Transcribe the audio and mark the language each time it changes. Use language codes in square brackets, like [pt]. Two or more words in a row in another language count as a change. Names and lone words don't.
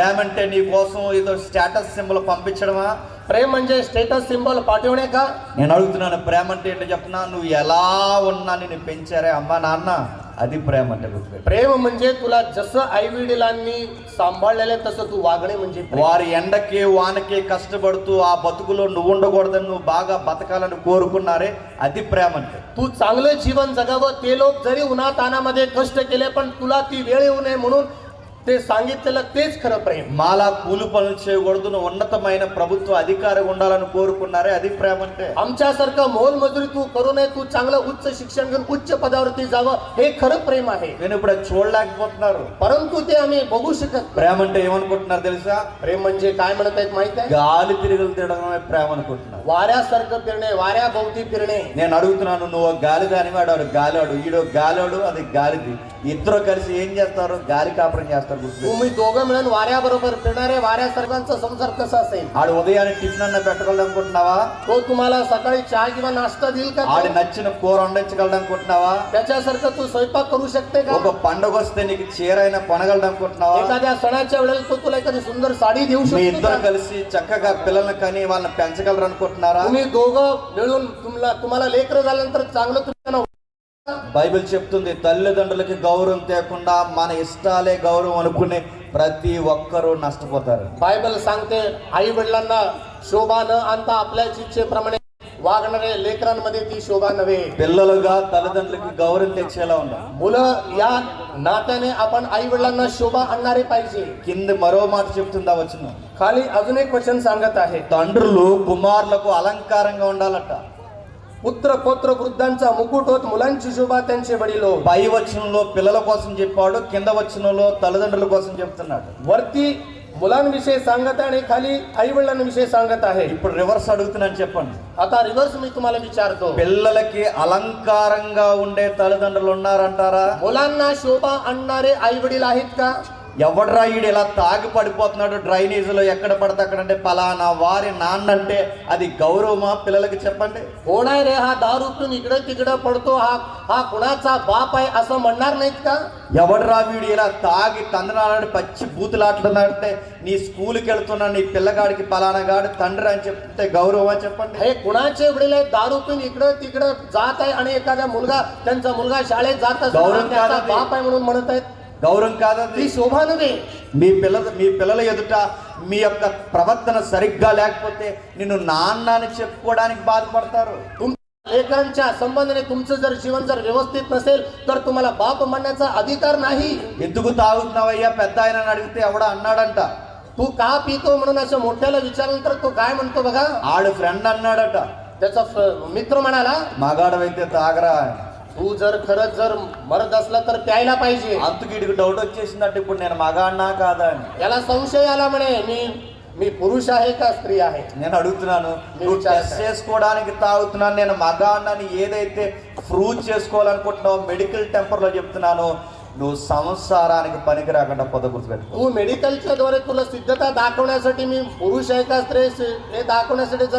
[te] ప్రేమ అంటే నీ కోసం ఏదో [en] status symbol [te] పంపించడమా? [mr] प्रेम म्हणजे [en] status symbol [mr] पाठवणे का? [te] నేను అడుగుతున్నాను, ప్రేమ అంటే ఏంటో చెప్పనా? నువ్వు ఎలా ఉన్నా నిన్ను పెంచారే అమ్మా నాన్న, అది ప్రేమ అంటే. [mr] प्रेम म्हणजे तुला जसं आई वडिलांनी सांभाळलेले तसं तू वागणे म्हणजे प्रेम. [te] వారి ఎండకి వానకి కష్టపడుతూ ఆ బతుకులో నువ్వు ఉండకూడదని నువ్వు బాగా బతకాలని కోరుకున్నారే, అది ప్రేమ అంటే. [mr] तू चांगलं जीवन जगावं, ते लोक जरी उन्हातानामध्ये कष्ट केले पण तुला ती वेळ येऊ नये म्हणून ते सांगितलेलं तेच खरं प्रेम. [te] మాలా కూలి పనులు చేయకూడదు, నువ్వు ఉన్నతమైన ప్రభుత్వ అధికారి ఉండాలని కోరుకున్నారే, అది ప్రేమ అంటే. [mr] आमच्यासारखं मोलमजुरी तू करू नये, तू चांगलं उच्च शिक्षण घेऊन उच्च पदावरती जावं, हे खरं प्रेम आहे. [te] నేను ఇప్పుడు అది చూడలేకపోతున్నారు. [mr] परंतु ते आम्ही बघू शकत नाही. [te] ప్రేమ అంటే ఏమనుకుంటున్నారు తెలుసా? [mr] प्रेम म्हणजे काय म्हणत आहेत माहित आहे? [te] గాలి తిరుగులు తిరగడమే ప్రేమ అనుకుంటున్నారు. [mr] वाऱ्यासारखं फिरणे, वाऱ्याभोवती फिरणे. [te] నేను అడుగుతున్నాను, నువ్వు గాలి దాని వాడు గాలివాడు, ఈడో గాలివాడు, అది గాలిది. ఇద్దరు కలిసి ఏం చేస్తారు? గాలి కాపురం చేస్తారు. [mr] तुम्ही दोघं मिळून वाऱ्याबरोबर फिरणारे, वाऱ्यासारखांचा संसार कसा असेल? [te] ఆడు ఉదయాన్నే టిఫిన్ అన్న పెట్టగలడు అనుకుంటున్నావా? [mr] तो तुम्हाला सकाळी चहा किंवा नाश्ता देईल का? [te] ఆడి నచ్చిన కూర వండించగలడు అనుకుంటున్నావా? [mr] त्याच्यासारखं तू स्वयंपाक करू शकते का? [te] ఒక పండుగ వస్తే నీకు చీర అయినా కొనగలడు అనుకుంటున్నావా? [mr] एखाद्या सणाच्या वेळेला तो तुला एखादी सुंदर साडी देऊ [te] మీ [mr] शकतो [te] ఇద్దరు [mr] का? [te] కలిసి చక్కగా పిల్లల్ని కని వాళ్ళని పెంచగలరు అనుకుంటున్నారా? [mr] तुम्ही दोघं मिळून तुम्हाला लेकरं झाल्यानंतर चांगलं तुम्ही त्यांना [te] బైబిల్ చెప్తుంది, తల్లిదండ్రులకి గౌరవం తేకుండా మన ఇష్టాలే గౌరవం అనుకునే ప్రతి ఒక్కరూ నష్టపోతారు. [mr] बायबल सांगते, आई वडिलांना शोभा न आणता आपल्याच इच्छेप्रमाणे वागणारे लेकरांमध्ये ती शोभा नव्हे. [te] పిల్లలుగా తల్లిదండ్రులకి గౌరవం తెచ్చేలా ఉండాలి. [mr] मुलं या नात्याने आपण आई वडिलांना शोभा आणणारे पाहिजे. [te] కింద మరో మాట చెప్తుందా వచనం? [mr] खाली अजून एक वचन सांगत आहे, [te] తండ్రులు కుమారులకు అలంకారంగా ఉండాలట. [mr] पुत्र पौत्र वृद्धांचा मुकुट होत मुलांची शोभा त्यांचे वडील हो. [te] పై వచనంలో పిల్లల కోసం చెప్పాడు, కింద వచనంలో తల్లిదండ్రుల కోసం చెప్తున్నాడు. [mr] वरती मुलांविषयी सांगत आहे आणि खाली आई वडिलांविषयी सांगत आहे. [te] ఇప్పుడు రివర్స్ అడుగుతున్నాను, చెప్పండి. [mr] आता रिव्हर्स मी तुम्हाला विचारतो, [te] పిల్లలకి అలంకారంగా ఉండే తల్లిదండ్రులు ఉన్నారంటారా? [mr] मुलांना शोभा आणणारे आई वडील आहेत का? [te] ఎవడ్రా ఈడు ఇలా తాగి పడిపోతున్నాడు డ్రైనేజీలో ఎక్కడ పడితే అక్కడ అంటే పలానా వారి నాన్న అంటే అది గౌరవమా? పిల్లలకి చెప్పండి. [mr] कोण आहे रे हा दारू पिऊन इकडे तिकडे पडतो, हा कुणाचा बाप आहे असं म्हणणार नाहीत का? [te] ఎవడరా వీడు ఇలా తాగి తందనాడు పచ్చి బూతులాడుతున్నాడంటే నీ స్కూల్కి వెళ్తున్నా నీ పిల్లగాడికి పలానా గాడు తండ్రి అని చెప్తే గౌరవం అని చెప్పండి. [mr] हे कुणाचे वडील आहेत दारू पिऊन इकडं तिकडं जात आहे आणि एखादा मुलगा त्यांचा मुलगा शाळेत जात गौरव असताना त्याचा कादा बाप आहे म्हणून म्हणत आहेत. [te] గౌరవం కాదది. [mr] ती शोभा नव्हे. [te] మీ పిల్లల ఎదుట మీ యొక్క ప్రవర్తన సరిగ్గా లేకపోతే నిన్ను నాన్న అని చెప్పుకోవడానికి బాధపడతారు. [mr] लेकरांच्या संबंधाने तुमचं जर जीवन जर व्यवस्थित नसेल तर तुम्हाला बाप म्हणण्याचा अधिकार नाही. [te] ఎందుకు తాగుతున్నావయ్యా పెద్ద ఆయన అడిగితే ఎవడ అన్నాడంట, [mr] तू का पितो म्हणून असं मोठ्याला विचारल्यानंतर तो काय म्हणतो बघा, [te] ఆడు ఫ్రెండ్ అన్నాడట, [mr] त्याचा मित्र म्हणाला [te] మగాడవైతే తాగరా. [mr] तू जर खरंच जर मरद असला तर प्यायला पाहिजे. [te] అందుకు ఇడికి డౌట్ వచ్చేసిందట, ఇప్పుడు నేను మగాడినా కాదా అని. [mr] याला संशय आला म्हणे मी पुरुष आहे का स्त्री आहे. [te] నేను అడుగుతున్నాను, నువ్వు టెస్ట్ చేసుకోవడానికి తాగుతున్నాను, నేను మగాడినని ఏదైతే ప్రూవ్ చేసుకోవాలనుకుంటున్నావు [en] medical temper [te] చెప్తున్నాను, నువ్వు సంసారానికి పనికి రాకుండా పొద గుర్తుపెట్టుకో. [mr] तू मेडिकलच्या द्वारे तुला सिद्धता दाखवण्यासाठी मी पुरुष आहे का स्त्री हे दाखवण्यासाठी जर